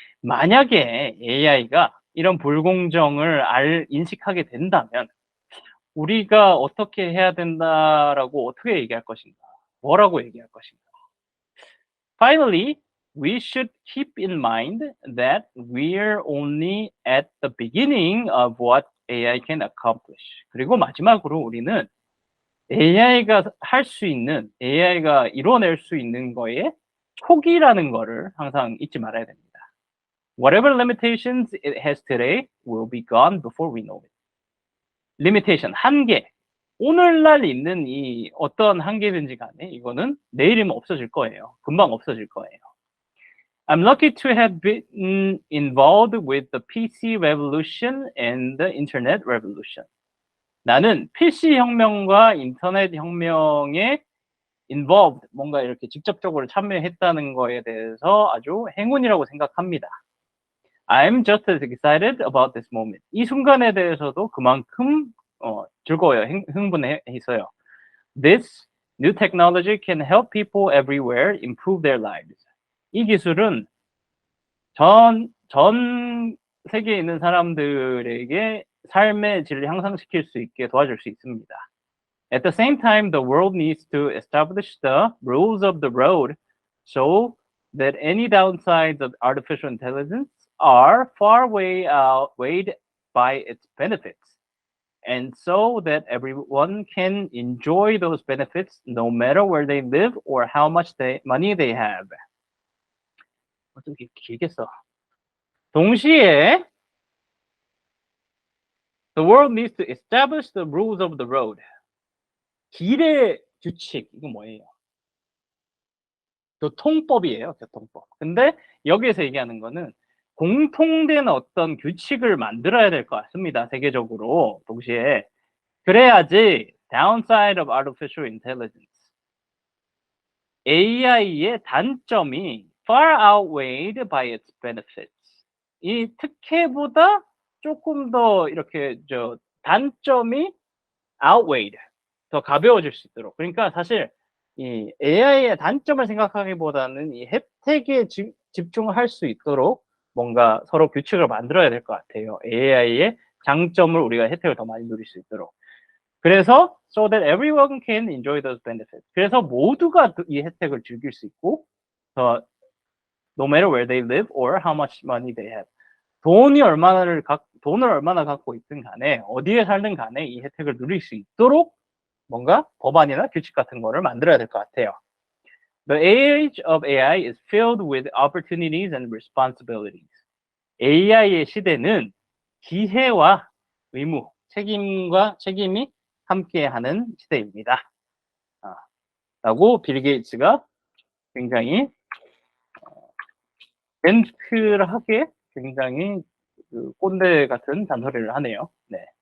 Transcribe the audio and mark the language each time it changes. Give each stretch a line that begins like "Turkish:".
Korean: 만약에 AI가 이런 불공정을 인식하게 된다면 우리가 어떻게 해야 된다라고 어떻게 얘기할 것인가? 뭐라고 얘기할 것인가?
English: Finally, we should keep in mind that we're only at the beginning of what AI can accomplish.
Korean: 그리고 마지막으로 우리는 AI가 할 수 있는, AI가 이뤄낼 수 있는 거에 초기라는 거를 항상 잊지 말아야 됩니다.
English: Whatever limitations it has today will be gone before we know it.
Korean: limitation, 한계. 오늘날 있는 이 어떤 한계든지 간에 이거는 내일이면 없어질 거예요. 금방 없어질 거예요.
English: I'm lucky to have been involved with the PC revolution and the internet revolution.
Korean: 나는 PC 혁명과 인터넷 혁명에 involved, 뭔가 이렇게 직접적으로 참여했다는 거에 대해서 아주 행운이라고 생각합니다.
English: I'm just as excited about this moment.
Korean: 이 순간에 대해서도 그만큼 즐거워요. 흥분해 있어요.
English: This new technology can help people everywhere improve their lives.
Korean: 이 기술은 전 세계에 있는 사람들에게 삶의 질을 향상시킬 수 있게 도와줄 수 있습니다.
English: At the same time, the world needs to establish the rules of the road so that any downsides of artificial intelligence are far outweighed by its benefits. And so that everyone can enjoy those benefits no matter where they live or how much money they have.
Korean: 좀 길게 써. 동시에
English: the world needs to establish the rules of the road.
Korean: 길의 규칙, 이거 뭐예요? 교통법이에요, 교통법. 근데 여기에서 얘기하는 거는 공통된 어떤 규칙을 만들어야 될 것 같습니다, 세계적으로. 동시에. 그래야지
English: downside of artificial intelligence.
Korean: AI의 단점이
English: far outweighed by its benefits.
Korean: 이 특혜보다 조금 더 이렇게 단점이 outweighed, 더 가벼워질 수 있도록. 그러니까 사실 이 AI의 단점을 생각하기보다는 이 혜택에 집중할 수 있도록 뭔가 서로 규칙을 만들어야 될 것 같아요. AI의 장점을 우리가 혜택을 더 많이 누릴 수 있도록. 그래서
English: so that everyone can enjoy those benefits.
Korean: 그래서 모두가 이 혜택을 즐길 수 있고,
English: no matter where they live or how much money they have.
Korean: 돈을 얼마나 갖고 있든 간에, 어디에 살든 간에 이 혜택을 누릴 수 있도록 뭔가 법안이나 규칙 같은 거를 만들어야 될 것 같아요.
English: The age of AI is filled with opportunities and responsibilities.
Korean: AI의 시대는 기회와 의무, 책임이 함께하는 시대입니다. 라고 빌 게이츠가 굉장히 멘트하게 굉장히 꼰대 같은 잔소리를 하네요. 네.